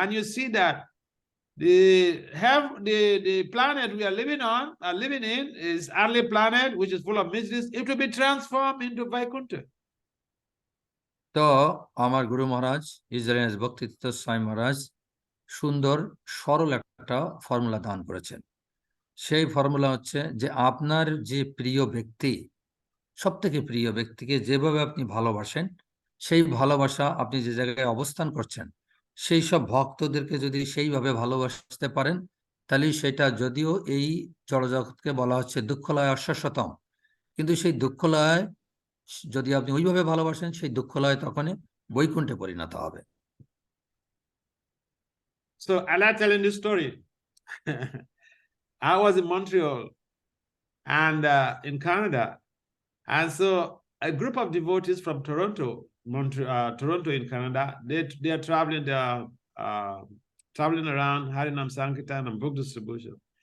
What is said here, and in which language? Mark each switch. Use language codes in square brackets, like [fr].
[en] And you see that the planet we are living in is earthly planet, which is full of miseries. It will be transformed into Vaikuntha. [bn] তো আমার গুরু মহারাজ Israel ভক্তি স্বামী মহারাজ সুন্দর সরল একটা formula দান করেছেন। সেই ফর্মুলা হচ্ছে যে আপনার যে প্রিয় ব্যক্তি, সব থেকে প্রিয় ব্যক্তিকে যেভাবে আপনি ভালোবাসেন সেই ভালোবাসা আপনি যে জায়গায় অবস্থান করছেন সেই সব ভক্তদেরকে যদি সেইভাবে ভালোবাসতে পারেন তাহলে সেটা যদিও এই জড়জগৎকে বলা হচ্ছে দুঃখলয় অশ্বশতম, কিন্তু সেই দুঃখলয় যদি আপনি ওইভাবে ভালোবাসেন সেই দুঃখলয় তখনই বৈকুণ্ঠে পরিণত হবে। [en] So I like telling this story. I was in Montreal and in Canada, and so a group of devotees from Toronto in Canada, they are traveling. They are traveling around Harinam Sankirtan and book distribution.